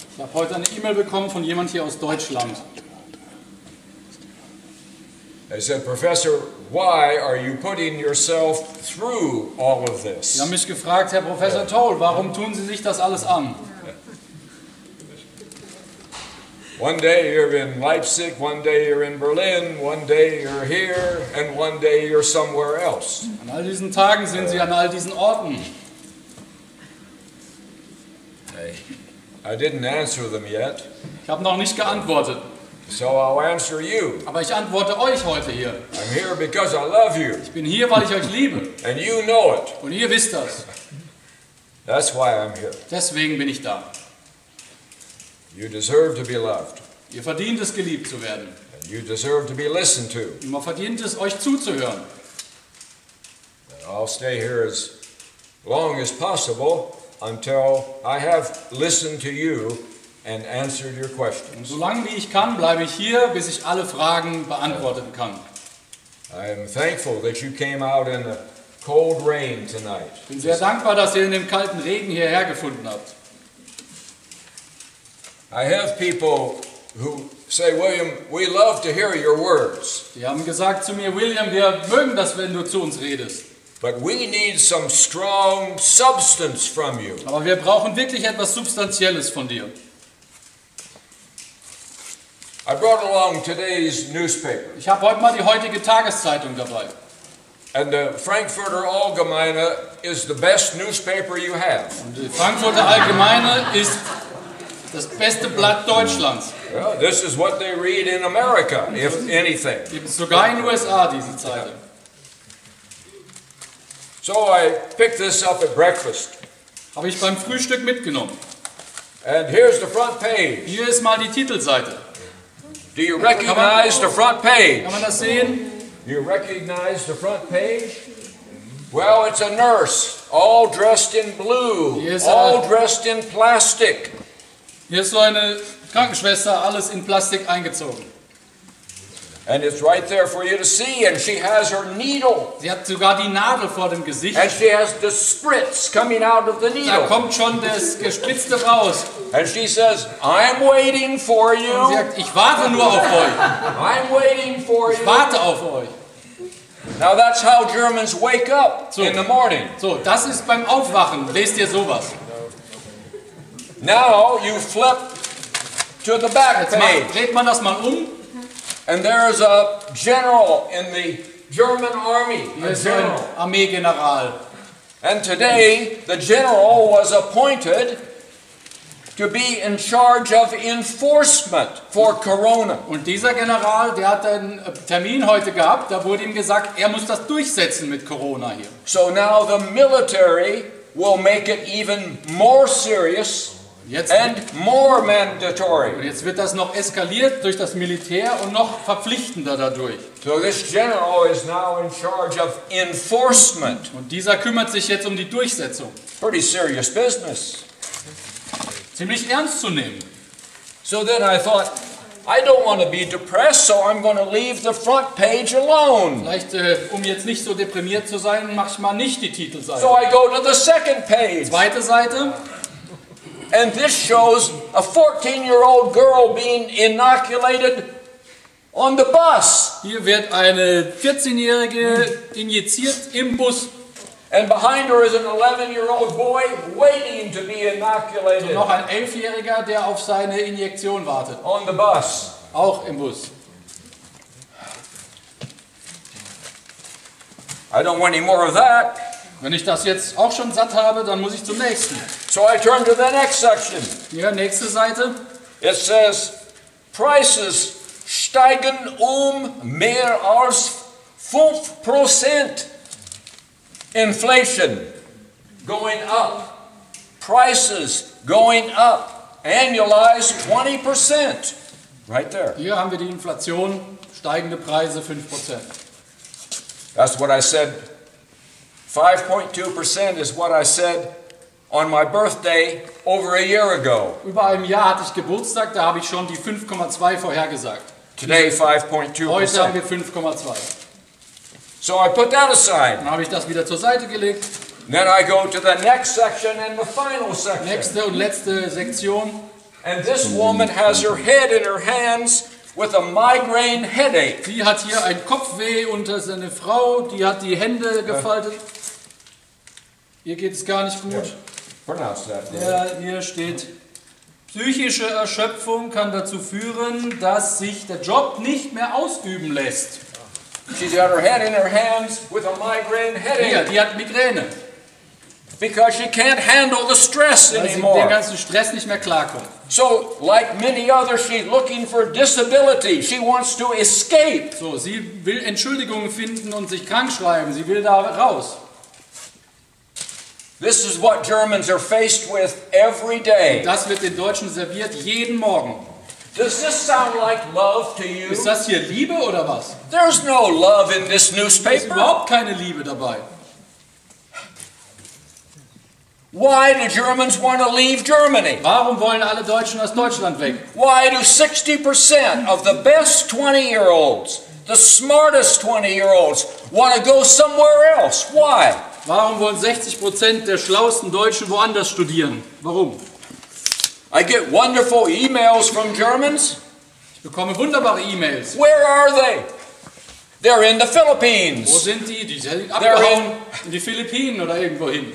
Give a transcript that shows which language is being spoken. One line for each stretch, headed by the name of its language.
German: Ich habe heute eine E-Mail bekommen von jemand hier aus Deutschland.
English: They said, Professor, why are you putting yourself through all of this?
German: Sie haben mich gefragt, Herr Professor Toel, warum tun Sie sich das alles an?
English: One day you're in Leipzig, one day you're in Berlin, one day you're here, and one day you're somewhere else.
German: An all diesen Tagen sind Sie an all diesen Orten.
English: I didn't answer them yet,
German: Ich habe noch nicht geantwortet,
English: so I'll answer you.
German: aber ich antworte euch heute hier.
English: I'm here because I love you,
German: Ich bin hier, weil ich euch liebe.
English: and you know it.
German: Und ihr wisst das.
English: That's why I'm here.
German: Deswegen bin ich da.
English: You deserve to be loved,
German: Ihr verdient es, geliebt zu werden.
English: and you deserve to be listened to.
German: Und man verdient es, euch zuzuhören.
English: And I'll stay here as long as possible until I have listened to you and answered your
German: Und
English: questions.
German: solange wie ich kann, bleibe ich hier, bis ich alle Fragen beantworten kann.
English: I am thankful that you came out in the cold rain tonight.
German: Ich bin sehr dankbar, dass ihr in dem kalten Regen hierher gefunden habt.
English: I have people who say, William, we love to hear your words,
German: Die haben gesagt zu mir, William, wir mögen das, wenn du zu uns redest.
English: but we need some strong substance from you.
German: Aber wir brauchen wirklich etwas Substanzielles von dir.
English: I brought along today's newspaper,
German: Ich habe heute mal die heutige Tageszeitung dabei.
English: and the Frankfurter Allgemeine is the best newspaper you have.
German: Und die Frankfurter Allgemeine ist das beste Blatt Deutschlands.
English: Well, this is what they read in America, if anything.
German: Gibt es sogar in den USA, diese Zeitung.
English: So I picked this up at breakfast,
German: Habe ich beim Frühstück mitgenommen.
English: and here's the front page.
German: Hier ist mal die Titelseite.
English: Do you recognize the front page?
German: Kann man das sehen?
English: You recognize the front page? Well, it's a nurse, all dressed in blue, Yes, all dressed in plastic.
German: Hier ist so eine Krankenschwester, alles in Plastik eingezogen.
English: And it's right there for you to see, and she has her needle,
German: Sie hat sogar die Nadel vor dem Gesicht.
English: and she has the spritz coming out of the
German: Da
English: needle.
German: kommt schon das Gespritzte raus.
English: And she says, I'm waiting for
German: Sie
English: you.
German: sagt, ich warte nur auf euch.
English: I'm waiting for
German: Ich
English: you.
German: warte auf euch.
English: Now that's how Germans wake up
German: So.
English: in the morning.
German: So, das ist beim Aufwachen. Lest ihr sowas.
English: Now you flip to the back
German: Jetzt
English: page,
German: dreht man das mal um.
English: and there's a general in the German army.
German: Hier
English: A
German: ist so ein
English: general.
German: Armeegeneral.
English: And today the general was appointed to be in charge of enforcement for Corona.
German: Und dieser General, der hat einen Termin heute gehabt. Da wurde ihm gesagt, er muss das durchsetzen mit Corona hier.
English: So now the military will make it even more serious
German: Jetzt,
English: and more
German: und
English: mandatory.
German: jetzt wird das noch eskaliert durch das Militär und noch verpflichtender dadurch.
English: So this general is now in charge of enforcement.
German: Und dieser kümmert sich jetzt um die Durchsetzung.
English: Pretty serious business.
German: Ziemlich ernst zu nehmen.
English: So then I thought, I don't want to be depressed, so I'm going to leave the front page alone.
German: Vielleicht, um jetzt nicht so deprimiert zu sein, mache ich mal nicht die Titelseite.
English: So I go to the second page,
German: Zweite Seite.
English: and this shows a 14-year-old girl being inoculated on the bus.
German: Hier wird eine 14-Jährige injiziert im Bus.
English: And behind her is an 11-year-old boy waiting to be inoculated
German: Noch ein 11-Jähriger, der auf seine Injektion wartet.
English: on the bus.
German: Auch im Bus.
English: I don't want any more of that.
German: Wenn ich das jetzt auch schon satt habe, dann muss ich zum nächsten.
English: So I turn to the next section.
German: Hier, nächste Seite.
English: It says, prices
German: steigen mehr als
English: 5%. Inflation going up. Prices going up. Annualized 20%. Right there.
German: Hier haben wir die Inflation, steigende Preise 5%.
English: That's what I said. 5.2% is what I said on my birthday over a year ago.
German: Über einem Jahr hatte ich Geburtstag, da habe ich schon die 5,2 vorhergesagt.
English: Today,
German: Heute haben
English: 5.2%.
German: wir 5,2.
English: So I put that aside.
German: Dann habe ich das wieder zur Seite gelegt.
English: Then I go to the next section and the final section.
German: Nächste und letzte Sektion.
English: And this woman has her head in her hands with a migraine headache.
German: Sie hat hier ein Kopfweh und das ist eine Frau, die hat die Hände gefaltet. Ihr geht es gar nicht gut.
English: Pronounce that.
German: Ja, hier steht, psychische Erschöpfung kann dazu führen, dass sich der Job nicht mehr ausüben lässt.
English: She's got her head in her hands with a migraine
German: Hier,
English: headache
German: die hat Migräne,
English: because she can't handle the stress
German: weil sie mit dem
English: anymore.
German: ganzen Stress nicht mehr klarkommt.
English: So, like many others, she's looking for disability. She wants to escape.
German: So, sie will Entschuldigungen finden und sich krank schreiben. Sie will da raus.
English: This is what Germans are faced with every day.
German: Das wird den Deutschen serviert jeden Morgen.
English: Does this sound like love to you?
German: Ist das hier Liebe oder was?
English: There's no love in this
German: Da ist
English: newspaper.
German: überhaupt keine Liebe dabei.
English: Why do Germans want to leave Germany?
German: Warum wollen alle Deutschen aus Deutschland weg?
English: Why do 60% of the best 20-year-olds, the smartest 20-year-olds, want to go somewhere else? Why?
German: Warum wollen 60% der schlauesten Deutschen woanders studieren? Warum?
English: I get wonderful emails from Germans.
German: Ich bekomme wunderbare E-Mails.
English: Where are they? They're in the
German: Wo
English: Philippines.
German: sind die? Die sind abgehauen in die Philippinen oder irgendwo hin.